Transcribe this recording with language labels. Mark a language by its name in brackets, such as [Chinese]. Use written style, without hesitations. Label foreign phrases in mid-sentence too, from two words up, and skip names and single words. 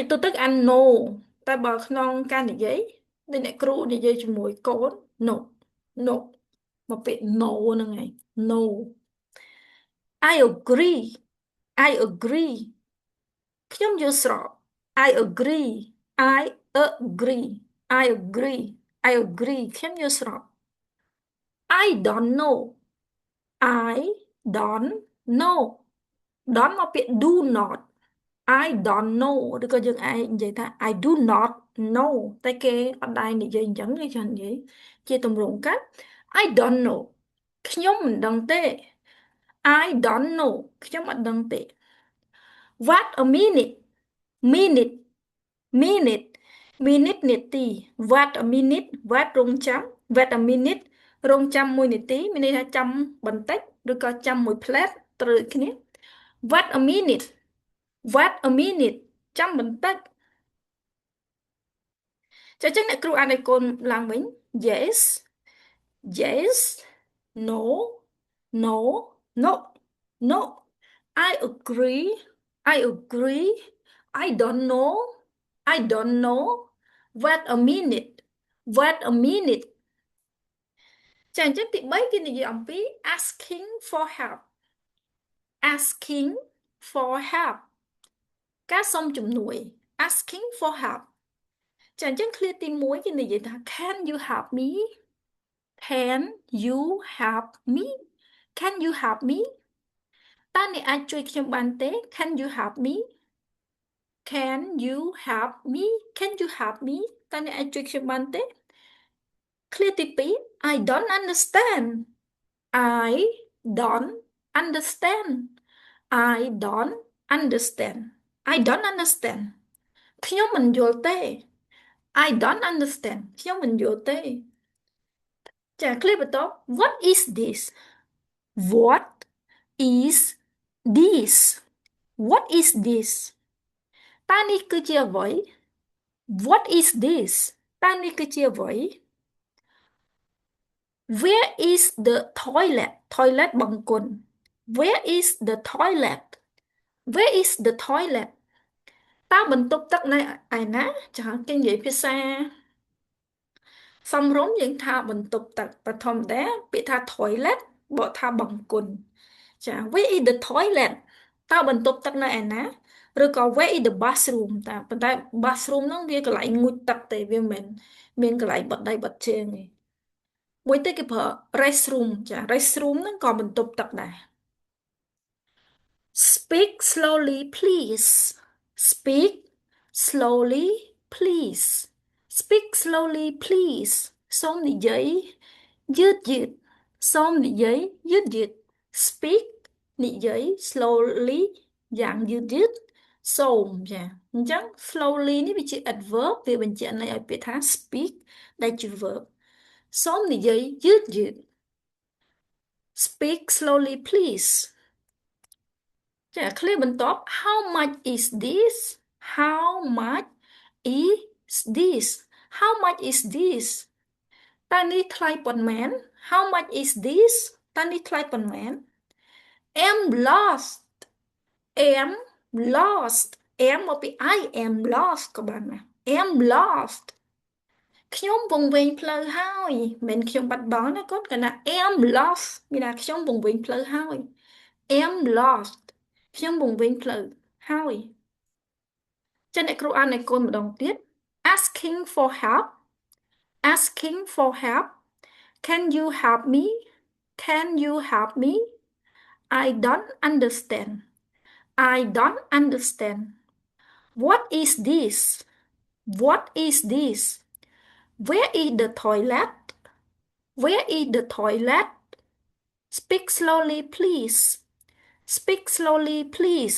[Khmer] ទូទឹកអាន no តែបើក្នុងការនិយាយដូចអ្នកគ្រូនិយាយជាមួយកូន [English] no no [Khmer] មកពាក្យ no ហ្នឹងឯង [English] no I agree I agree [Khmer] ខ្ញុំយល់ស្រប [English] I agree I agree I agree I agree [Khmer] ខ្ញុំយល់ស្រប [English] I don't know I don't know don't [Khmer] មកពាក្យ [English] do not I don't know [Khmer] ឬក៏យើង អាចនិយាយថា [English] I do not know [Khmer] តែគេអត់ដែរនិយាយអញ្ចឹងគេចង់និយាយជា ទម្រង់កាត់ [English] I don't know [Khmer] ខ្ញុំមិនដឹងទេ [English] I don't know [Khmer] ខ្ញុំអត់ដឹងទេ [English] What a minute minute minute minute [Khmer] នាទី [English] What a minute What [Khmer] រងចាំ [English] What a minute [Khmer] រងចាំ1នាទីមានន័យថាចាំបន្តិចឬក៏ចាំមួយផ្លែតត្រូវគ្នា [English] What a minute What a minute [Khmer] ចាំបន្តិច ចាអញ្ចឹងអ្នកគ្រូអានឲ្យកូនឡើងវិញ [English] Yes yes no no no no I agree I agree I don't know I don't know Wait a minute Wait a minute [Khmer] ចាអញ្ចឹងទី3គេនិយាយអំពី [English] asking for help asking for help [Khmer] ការសុំជំនួយ [English] asking for help [Khmer] ចាអញ្ចឹងឃ្លាទី1គេនិយាយថា [English] Can you help me Can you help me Can you help me [Khmer] តើអ្នកអាចជួយខ្ញុំបានទេ [English] Can you help me Can you help me Can you help me [Khmer] តើអ្នកអាចជួយខ្ញុំបានទេឃ្លាទី2 I [English] don't understand I don't understand I don't understand I don't understand [Khmer] ខ្ញុំមិនយល់ទេ [English] I don't understand [Khmer] ខ្ញុំមិនយល់ទេចាឃ្លាបន្ទាប់ [English] What is this What is this What is this [Khmer] តើនេះគឺជាអ្វី [English] What is this [Khmer] តើនេះគឺជាអ្វី [English] Where is the toilet toilet បង្គន់ Where is the toilet Where is the toilet [Khmer] តើបន្ទប់ទឹកនៅឯណាចាគេនិយាយភាសា សំរុំយើងថាបន្ទប់ទឹកបឋមតាពាក្យថា toilet បកថាបង្គន់ចា [English] Where is the toilet [Khmer] តើបន្ទប់ទឹកនៅឯណាឬក៏ [English] Where is the bathroom [Khmer] តាប៉ុន្តែ bathroom ហ្នឹងវាកន្លែងងូតទឹកទេវាមិនមានកន្លែងបត់ដៃបត់ជើងទេមួយទៀតគេប្រើ restroom ចា restroom ហ្នឹងក៏បន្ទប់ទឹកដែរ [English] Speak slowly please Speak slowly please Speak slowly please [Khmer] សូមនិយាយយឺតយឺត សូមនិយាយយឺតយឺត Speak និយាយ slowly យ៉ាងយឺតយឺតសូមចាអញ្ចឹង slowly នេះវាជា adverb វាបញ្ជាក់ន័យឲ្យពាក្យថា speak ដែលជា verb សូមនិយាយយឺតយឺត [English] Speak slowly please [Khmer] ចាឃ្លាបន្ទាប់ [English] how much is this how much is this how much is this [Khmer] តើនេះថ្លៃប៉ុន្មាន [English] how much is this [Khmer] តើនេះថ្លៃប៉ុន្មាន [English] am lost am lost am [Khmer] មកពី [English] I am lost [Khmer] ក៏បានណា [English] am lost [Khmer] ខ្ញុំវង្វេងផ្លូវហើយមិនខ្ញុំបាត់បង់ណាកូន គណៈ [English] am lost [Khmer] មានថាខ្ញុំវង្វេងផ្លូវហើយ [English] am lost [Khmer] ខ្ញុំវង្វេងផ្លូវហើយចឹងអ្នកគ្រូអានឲ្យកូនម្ដងទៀត [English] asking for help asking for help can you help me can you help me I don't understand I don't understand what is this what is this where is the toilet where is the toilet speak slowly please speak slowly please